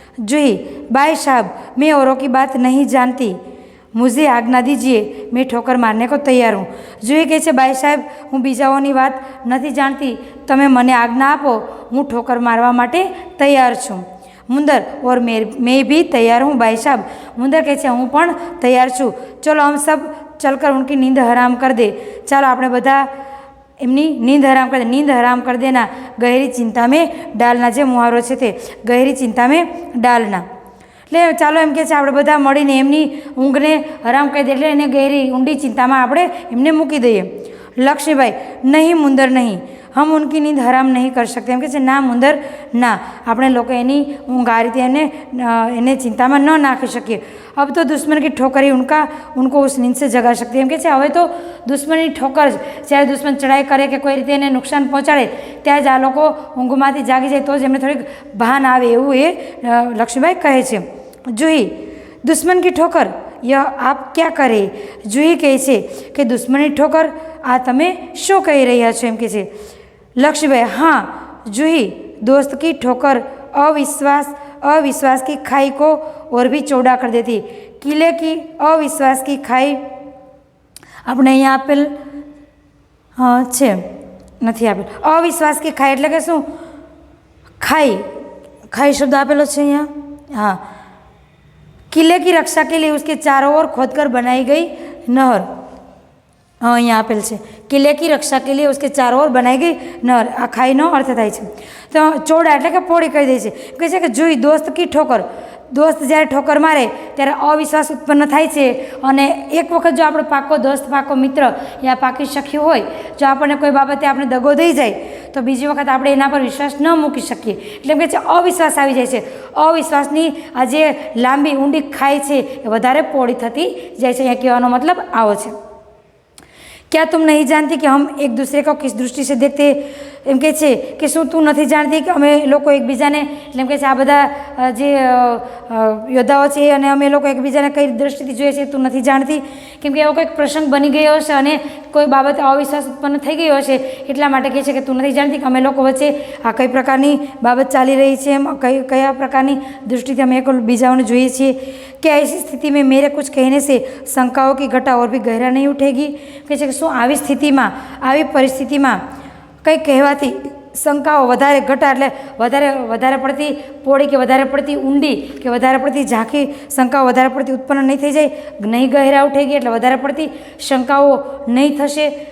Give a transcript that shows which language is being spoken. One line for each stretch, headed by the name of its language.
Hindi: જૂહી, भाई साहब मैं औरों की बात नहीं जानती, मुझे आज्ञा दीजिए, मैं ठोकर मारने को तैयार हूँ।
Gujarati: जूही કહે છે ભાઈ સાહેબ હું બીજાઓની વાત નથી જાણતી, તમે મને આજ્ઞા આપો, હું ઠોકર મારવા માટે તૈયાર છું।
Hindi: मुंदर, और मैं भी तैयार हूँ भाई साहब।
Gujarati: मुंदर કહે છે હું પણ તૈયાર છું।
Hindi: चलो हम सब चलकर उनकी नींद हराम कर दे,
Gujarati: ચાલો આપણે બધા એમની નીંદ હરામ કરી દે। નીંદ હરામ કરી દેના,
Hindi: ગહેરી ચિંતા મેં ડાલના,
Gujarati: જે મુહારો છે તે ગહેરી ચિંતા મેં ડાલના, એટલે ચાલો એમ કહે છે આપણે બધા મળીને એમની ઊંઘને હરામ કરી દે, એટલે એને ગહેરી ઊંડી ચિંતામાં આપણે એમને મૂકી દઈએ।
Hindi: લક્ષ્મીબાઈ, નહીં મુંદર નહીં, हम उनकी नींद हराम नहीं कर सकते।
Gujarati: એમ કહે છે ના મુંદર ના, આપણે લોકો એની ઊંઘ આ રીતે એને ચિંતામાં ન નાખી શકીએ।
Hindi: अब तो दुश्मन की ठोकर ही उनको उस नींद से जगा सकती है।
Gujarati: એમ કહે છે હવે તો દુશ્મનની ઠોકર જ, જ્યારે દુશ્મન ચડાઈ કરે કે કોઈ રીતે એને નુકસાન પહોંચાડે ત્યાં જ આ લોકો ઊંઘમાંથી જાગી જાય તો જ એમને થોડીક ભાન આવે, એવું એ લક્ષ્મીબાઈ કહે છે।
Hindi: જૂહી, दुश्मन की ठोकर यह आप क्या करे।
Gujarati: जूही કહે છે કે દુશ્મનની ઠોકર, આ તમે શું કહી રહ્યા છો, એમ કહે છે।
Hindi: लक्ष्मीबाई, हाँ जूही, दोस्त की ठोकर अविश्वास की खाई को और भी चौड़ा कर देती। किले की अविश्वास की खाई
Gujarati: આપણે અહીંયા આપેલ છે, નથી આપેલ। અવિશ્વાસ की खाई એટલે કે શું, ખાઈ શબ્દ આપેલો છે અહીંયા।
Hindi: हाँ, किले की रक्षा के लिए उसके चारों ओर खोदकर बनाई गई नहर,
Gujarati: અહીંયા આપેલ છે
Hindi: કિલ્લે કી રક્ષા કે લીએ ઉસકે ચારો ઓર બનાઈ ગઈ નહર,
Gujarati: આ ખાઈનો અર્થ થાય છે। તો ચોડા એટલે કે પોળી કરી દે છે। કહે છે કે જૂહી,
Hindi: દોસ્ત કી ઠોકર,
Gujarati: દોસ્ત જ્યારે ઠોકર મારે ત્યારે અવિશ્વાસ ઉત્પન્ન થાય છે, અને એક વખત જો આપણો પાકો દોસ્ત, પાકો મિત્ર યા પાકી સખી હોય, જો આપણને કોઈ બાબતે આપણે દગો દઈ જાય તો બીજી વખત આપણે એના પર વિશ્વાસ ન મૂકી શકીએ, એટલે એમ કહે છે અવિશ્વાસ આવી જાય છે। અવિશ્વાસની આ જે લાંબી ઊંડી ખાઈ છે એ વધારે પોળી થતી જાય છે। અહીંયા કહેવાનો મતલબ આવો છે।
Hindi: क्या तुम नहीं जानती कि हम एक दूसरे को किस दृष्टि से देखते हैं।
Gujarati: એમ કહે છે કે શું તું નથી જાણતી કે અમે લોકો એકબીજાને, એટલે એમ કહે છે આ બધા જે યોદ્ધાઓ છે અને અમે લોકો એકબીજાને કઈ દ્રષ્ટિથી જોઈએ છીએ, તું નથી જાણતી? કેમ કે એવો કોઈક પ્રસંગ બની ગયો હશે અને કોઈ બાબતે અવિશ્વાસ ઉત્પન્ન થઈ ગયો હશે, એટલા માટે કહે છે કે તું નથી જાણતી કે અમે લોકો વચ્ચે આ કઈ પ્રકારની બાબત ચાલી રહી છે, એમ કયા પ્રકારની દૃષ્ટિથી અમે એક બીજાઓને જોઈએ છીએ।
Hindi: कि ऐसी स्थिति में मेरे कुछ कहने से शंकाओं की घटा और भी गहरा नहीं उठेगी?
Gujarati: કહે છે કે શું આવી સ્થિતિમાં, આવી પરિસ્થિતિમાં કંઈ કહેવાથી શંકાઓ વધારે ઘટા એટલે વધારે પડતી પોળી કે વધારે પડતી ઊંડી કે વધારે પડતી ઝાંખી શંકાઓ વધારે પડતી ઉત્પન્ન નહીં થઈ જાય?
Hindi: નહીં ગહેરા ઉઠેગી
Gujarati: એટલે વધારે પડતી શંકાઓ નહીં થશે?